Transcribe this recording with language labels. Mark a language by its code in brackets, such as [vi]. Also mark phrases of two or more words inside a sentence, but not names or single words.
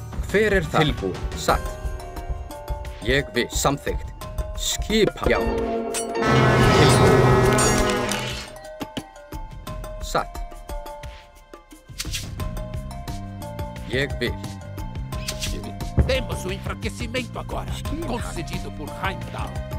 [is] Hver er það? Tilbúin. Satt. Ég vil. Samþykkt. Skipan. Já. Tilbúin. Satt. Jeg vil. [pt] Temos o enfraquecimento agora, concedido por Heimdall.